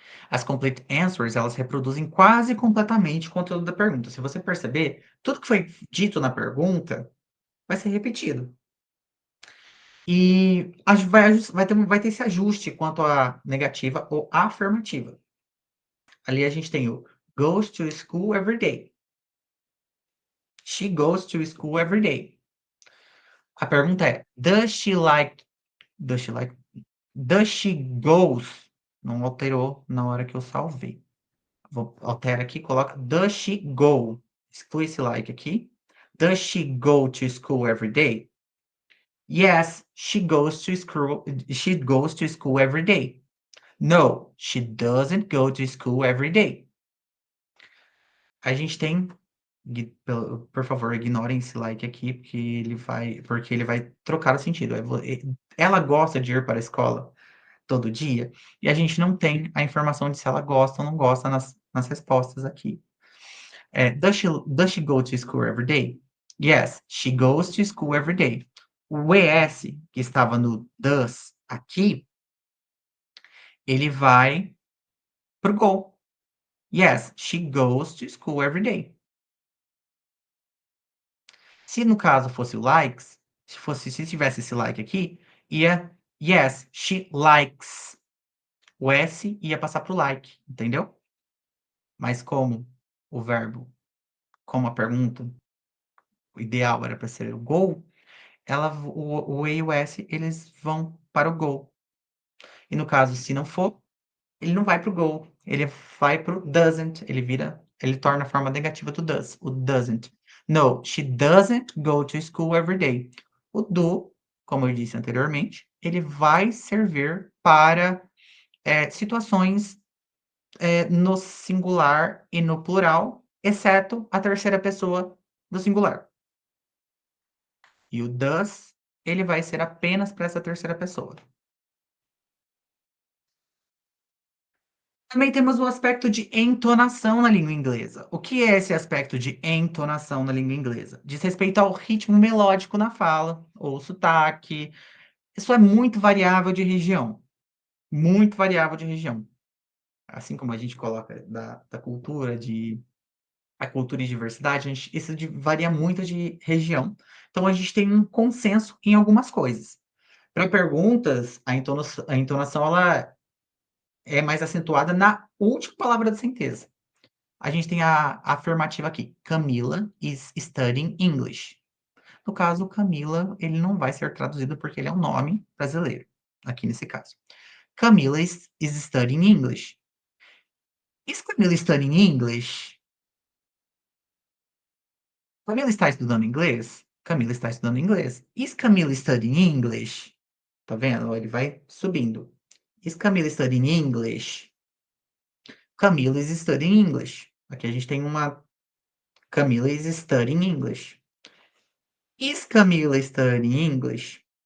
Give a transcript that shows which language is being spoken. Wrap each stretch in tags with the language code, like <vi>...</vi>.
<pt>As complete answers, elas reproduzem quase completamente o conteúdo da pergunta. Se você perceber, tudo que foi dito na pergunta vai ser repetido. E vai ter esse ajuste quanto à negativa ou afirmativa. Ali a gente tem o</pt> <en>goes to school every day. She goes to school every day.</en> <pt>A pergunta é,</pt> <en>does she like, does she goes?</en> <pt>Não alterou na hora que eu salvei. Altera aqui, coloca</pt> <en>does she go?</en> <pt>Exclui esse like aqui.</pt> <en>Does she go to school every day? Yes, she goes to school. She goes to school every day. No, she doesn't go to school every day.</en> <pt>A gente tem, por favor, ignorem esse like aqui, porque ele vai trocar o sentido. Ela gosta de ir para a escola todo dia, e a gente não tem a informação de se ela gosta ou não gosta nas respostas aqui.</pt> <en>Does she go to school every day? Yes, she goes to school every day.</en> <pt>O ES, que estava no does aqui, ele vai pro go.</pt> <en>Yes, she goes to school every day.</en> <pt>Se no caso fosse o likes, se tivesse esse like aqui, ia</pt> <en>yes, she likes.</en> <pt>O S ia passar pro like, entendeu? Mas como o verbo, como a pergunta, o ideal era para ser o go, o E e o S, eles vão para o go. E no caso, se não for, ele não vai para o go, ele vai para o doesn't, ele torna a forma negativa do does, o doesn't.</pt> <en>No, she doesn't go to school every day.</en> <pt>O do, como eu disse anteriormente, ele vai servir para situações no singular e no plural, exceto a terceira pessoa do singular. E o does, ele vai ser apenas para essa terceira pessoa. Também temos o aspecto de entonação na língua inglesa. O que é esse aspecto de entonação na língua inglesa? Diz respeito ao ritmo melódico na fala, ou sotaque. Isso é muito variável de região. Muito variável de região. Assim como a gente coloca da cultura, a cultura e diversidade, isso varia muito de região. Então, a gente tem um consenso em algumas coisas. Para perguntas, a entonação ela é mais acentuada na última palavra da sentença. A gente tem a afirmativa aqui.</pt> <en>Camila is studying English.</en> <pt>No caso, Camila, ele não vai ser traduzido porque ele é um nome brasileiro, aqui nesse caso.</pt> <en>Camila is studying English. Is Camila studying English?</en> <pt>Camila está estudando inglês? Camila está estudando inglês.</pt> <en>Is Camila studying English?</en> <pt>Tá vendo? Ele vai subindo.</pt> <en>Is Camila studying English? Camila is studying English.</en> <pt>Aqui a gente tem uma</pt> <en>Camila is studying English. Is Camila studying English?</en>